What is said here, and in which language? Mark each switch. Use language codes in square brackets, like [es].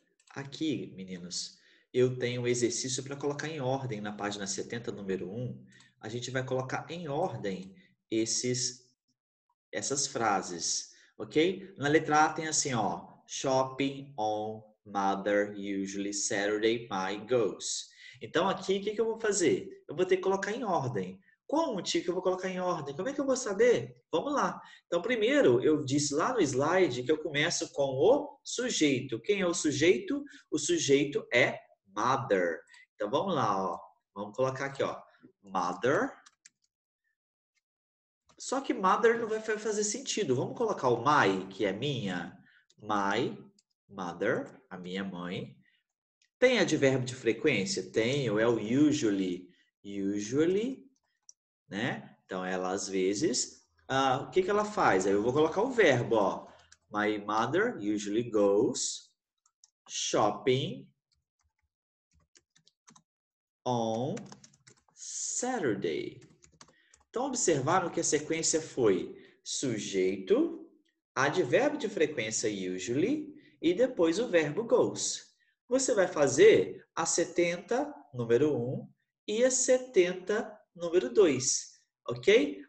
[pt] Aqui, meninos, eu tenho o exercício para colocar em ordem na página 70, número 1. A gente vai colocar em ordem essas frases, ok? Na letra A tem assim, ó. [en] Shopping on mother usually Saturday my goes. [pt] Então aqui, o que eu vou fazer? Eu vou ter que colocar em ordem. Como, tio, que eu vou colocar em ordem? Como é que eu vou saber? Vamos lá. Então, primeiro, eu disse lá no slide que eu começo com o sujeito. Quem é o sujeito? O sujeito é mother. Então, vamos lá, ó. Vamos colocar aqui, ó. Mother. Só que mother não vai fazer sentido. Vamos colocar o my, que é minha. [en] My mother, [pt] a minha mãe. Tem advérbio de frequência? Tenho, é o usually. Usually, né? Então, ela às vezes. O que ela faz? Aí eu vou colocar o verbo, ó. [en] My mother usually goes shopping on Saturday. [pt] Então, observaram que a sequência foi sujeito, advérbio de frequência usually e depois o verbo goes. Você vai fazer a 70, número 1, e a 70, número 2, ok?